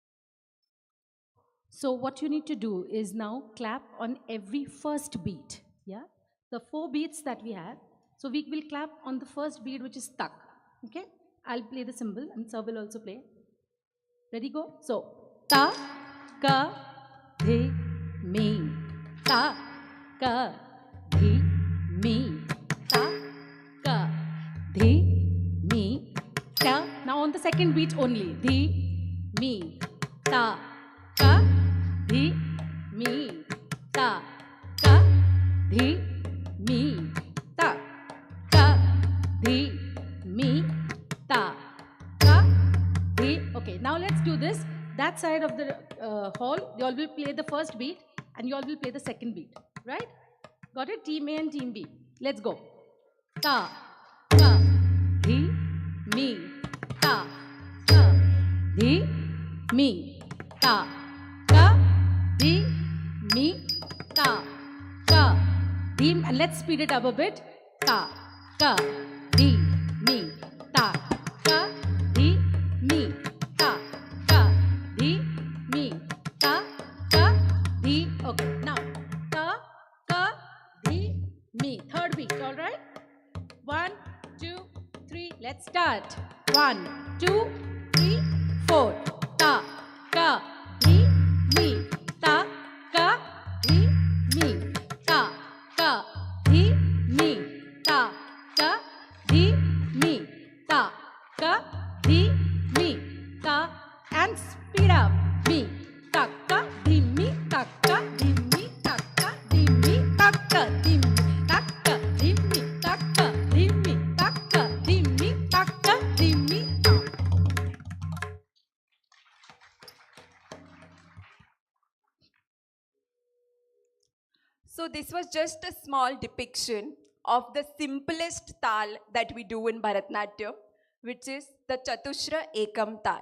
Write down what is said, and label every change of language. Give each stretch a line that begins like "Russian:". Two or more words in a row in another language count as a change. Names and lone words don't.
English: So what you need to do is now clap on every first beat. Yeah, the 4 beats that we have. So we will clap on the first beat, which is tak. Okay, I'll play the cymbal and sir will also play. Ready, go. So ta ka dhi mi, ta ka dhi mi, ta ka dhi mi, ta. Now on the second beat only. Dhi mi, ta ka dhi mi, ta ka dhi mi, ta ka dhi mi, ta ka dhi. Okay, now let's do this. That side of the hall, you all will play the first beat and you all will play the second beat. Right? Got it? Team A and Team B. Let's go. Ta ka dhi mi, ta ka dhi mi, ta ka dhi mi, ta ka dhi. And let's speed it up a bit. Ta ka dhi mi, ta ka dhi mi, ta ka dhi mi, ta ka dhi. Okay, now ta ka dhi mi. Third beat, all right? 1, 2, 3. Let's start. 1, 2, 3, 4. Ta ka dhi mi, ta ka dhi mi, ta ka dhi mi, ta ka dhi mi, ta ka dhi mi, ta. And speed up. Mi, ta ka dhi mi, ta ka dhi mi, ta ka dhi mi, ta ka dhi mi, ta ka dhi mi, ta ka dhi mi, ta ka dhi mi, ta ka dhi mi, ta. So this was just a small depiction of the simplest tal that we do in Bharatnatyam, which is the Chatushra Ekam tal.